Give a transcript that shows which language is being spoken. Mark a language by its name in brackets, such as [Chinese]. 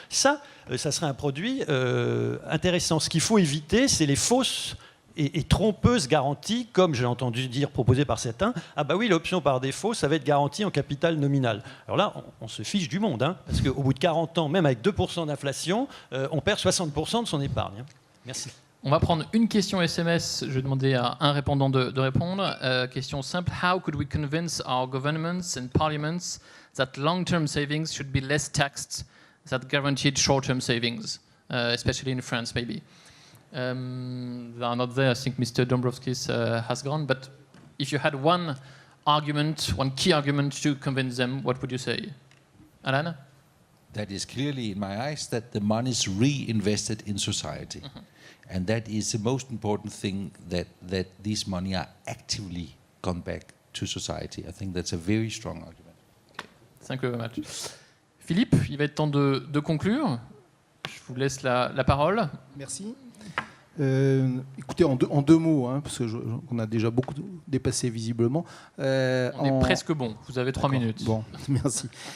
[French] Ça serait un produit intéressant. Ce qu'il faut éviter, c'est les fausses et trompeuse garantie, comme j'ai entendu dire proposée par certains. Ah bah oui, l'option par défaut, ça va être garantie en capital nominal. Alors là, on se fiche du monde, hein, parce qu'au bout de 40 ans, même avec 2% d'inflation, on perd 60% de son épargne. Hein. Merci. On va prendre une question SMS. Je vais demander à un répondant de répondre. Question simple. [English] How could we convince our governments and parliaments that long-term savings should be less taxed than guaranteed short-term savings, especially in France, maybe? They are not there. I think Mr. Dombrovskis has gone. But if you had one key argument to convince them, what would you say? Alan? That is clearly, in my eyes, that the money is reinvested in society. And that is the most important thing, that these money are actively gone back to society. I think that's a very strong argument. Okay. Thank you very much. [French] Philippe, il va être temps de conclure. Je vous laisse la parole. Merci. Écoutez, en deux mots, hein, parce qu'on a déjà beaucoup dépassé visiblement. On est presque bon, vous avez 3 minutes. Bon, merci.